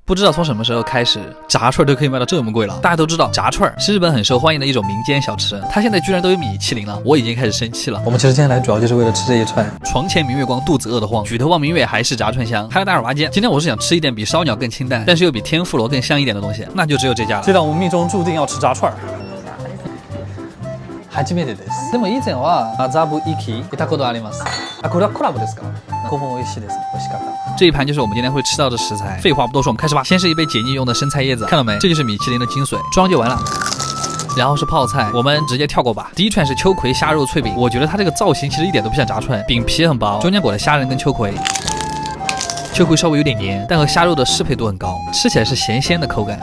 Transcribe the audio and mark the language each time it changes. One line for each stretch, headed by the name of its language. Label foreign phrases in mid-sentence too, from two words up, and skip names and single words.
Chinese: 不知道从什么时候开始，炸串都可以卖到这么贵了。大家都知道，炸串是日本很受欢迎的一种民间小吃，它现在居然都有米其林了，我已经开始生气了。我们其实今天来主要就是为了吃这一串。床前明月光，肚子饿得慌，举头望明月，还是炸串香。Hello，大家好，我是阿坚。今天我是想吃一点比烧鸟更清淡，但是又比天妇罗更香一点的东西，那就只有这家了。这让我们命中注定要吃炸串。
Japanese: 初めてです。でも以前は麻布行き行ったことあります。あ、これはコラボですか？興奮美味しいです。美味しかった。
Chinese: 这一盘就是我们今天会吃到的食材。废话不多说，我们开始吧。先是一杯解腻用的生菜叶子，看到没？这就是米其林的精髓，装就完了。然后是泡菜，我们直接跳过吧。第一串是秋葵虾肉脆饼，我觉得它这个造型其实一点都不像炸串，饼皮很薄，中间裹的虾仁跟秋葵。秋葵稍微有点黏，但和虾肉的适配度很高，吃起来是咸鲜的口感。